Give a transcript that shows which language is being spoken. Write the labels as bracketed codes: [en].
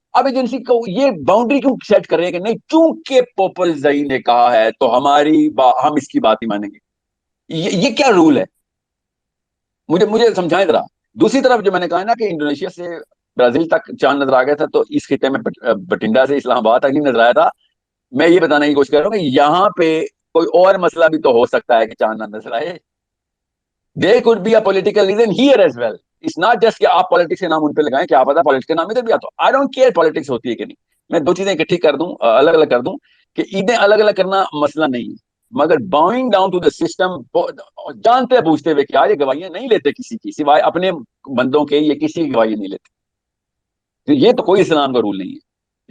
[ur] اب ایجنسی کو یہ باؤنڈری کیوں سیٹ کر رہے ہیں کہ نہیں چونکہ پوپل زئی نے کہا ہے تو ہم اس کی بات ہی مانیں گے؟ یہ کیا رول ہے؟ مجھے سمجھائیں ذرا. دوسری طرف جو میں نے کہا نا کہ انڈونیشیا سے برازیل تک چاند نظر آ گیا تھا، تو اس خطے میں بٹنڈا سے اسلام آباد تک نہیں نظر آیا تھا. میں یہ بتانے کی کوشش کر رہا ہوں کہ یہاں پہ کوئی اور مسئلہ بھی تو ہو سکتا ہے کہ چاند نہ نظر آئے. [en] There could be a political reason here as well. It's not just [ur] کہ آپ پالیٹکس کے نام ان پہ لگائیں، کہ آپ پتا پالیٹکس کے نام ادھر بھی آتا. [en] I don't care [ur] پالیٹکس ہوتی ہے کہ نہیں. میں 2 چیزیں اکٹھی کر دوں، الگ الگ کر دوں کہ عیدیں الگ الگ کرنا مسئلہ نہیں ہے، مگر [en] bowing down to the system, [ur] جانتے پوچھتے ہوئے کہ یہ گواہیاں نہیں لیتے کسی کی سوائے اپنے بندوں کے، یہ کسی کی گواہی نہیں لیتے. تو یہ تو کوئی اسلام کا رول نہیں ہے.